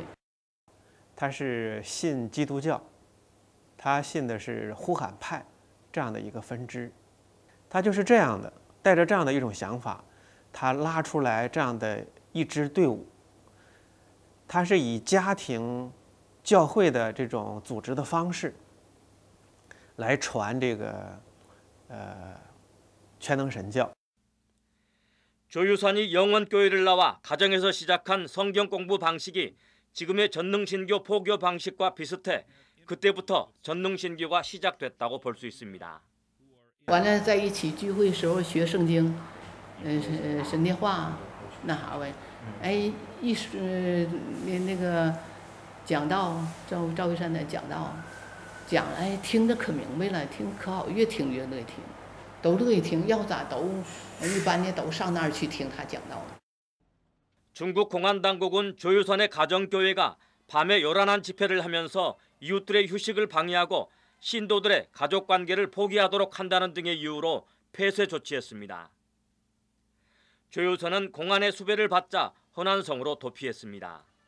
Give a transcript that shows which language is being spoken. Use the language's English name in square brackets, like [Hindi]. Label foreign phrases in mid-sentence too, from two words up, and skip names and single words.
[Chinese] 他是信基督教，他信的是呼喊派这样的一个分支，他就是这样的，带着这样的一种想法，他拉出来这样的一支队伍，他是以家庭教会的这种组织的方式来传这个全能神教。 [Korean] 조유산이 영원교회를 나와 가정에서 시작한 성경 공부 방식이 지금의 전능신교 포교 방식과 비슷해 그때부터 전능신교가 시작됐다고 볼 수 있습니다. [Chinese] 完了在一起聚会时候学圣经，神的话那啥呗，哎，那个讲道赵一山的讲道，讲哎听着可明白了，听可好，越听越乐意听，都乐意听，要咋都一般的都上那儿去听他讲道。 [Korean] 중국 공안당국은 조유산의 가정교회가 밤에 요란한 집회를 하면서 이웃들의 휴식을 방해하고 신도들의 가족관계를 포기하도록 한다는 등의 이유로 폐쇄 조치했습니다. 조유산은 공안의 수배를 받자 허난성으로 도피했습니다.